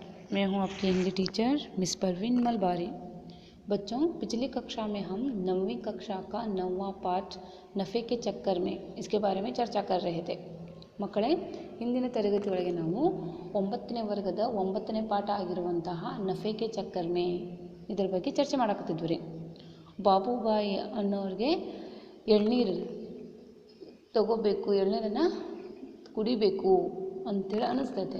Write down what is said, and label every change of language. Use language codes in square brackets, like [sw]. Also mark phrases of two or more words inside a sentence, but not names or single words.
[hi] मैं हूं आपकी हिंदी टीचर मिस परवीन मलबारी। बच्चों, पिछली कक्षा में हम 9वीं कक्षा का 9वां पाठ नफ़े के चक्कर में इसके बारे में चर्चा कर रहे थे। [kn] ಮಕ್ಕಳೇ, ಹಿಂದಿನ ತರಗತಿ ಒಳಗೆ ನಾವು 9ನೇ ವರ್ಗದ 9ನೇ ಪಾಠ ಆಗಿರುವಂತಹ ನಫೆ ಕೆ ಚಕ್ಕರ್ ಮೇ ಇದರ ಬಗ್ಗೆ ಚರ್ಚೆ ಮಾಡಕತ್ತಿದ್ವಿ ರೀ। ಬಾಬುಬಾಯಿ ಅನ್ನೋರಿಗೆ ಎಳ್ನೀರು ತಗೋಬೇಕು, ಎಳ್ನೀರನ್ನು ಕುಡಿಬೇಕು ಅಂಥೇಳಿ ಅನ್ನಿಸ್ತೈತೆ।